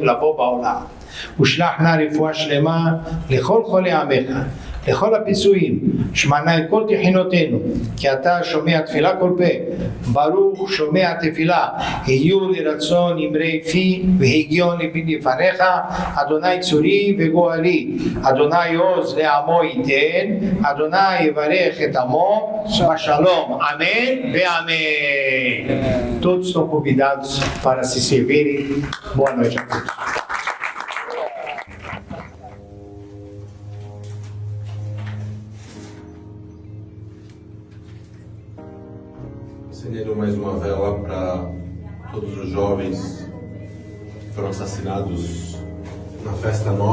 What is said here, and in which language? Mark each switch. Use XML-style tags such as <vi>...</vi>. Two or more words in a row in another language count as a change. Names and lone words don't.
<he>לבוא בעולם, ושלח נא רפואה שלמה לכל חולי עמך, לכל הפיצויים, שמענה את כל תחינותינו, כי אתה שומע תפילה כל פה, ברוך שומע תפילה, יהיו לרצון אמרי פי והגיון ליבי לפניך, אדוני צורי וגואלי, אדוני עוז לעמו ייתן, אדוני יברך את עמו בשלום, amém ואמן.</he> <pt>Todos estão convidados para se servirem. Boa noite a todos. Acendendo mais uma vela para todos os jovens que foram assassinados na festa nova.</pt>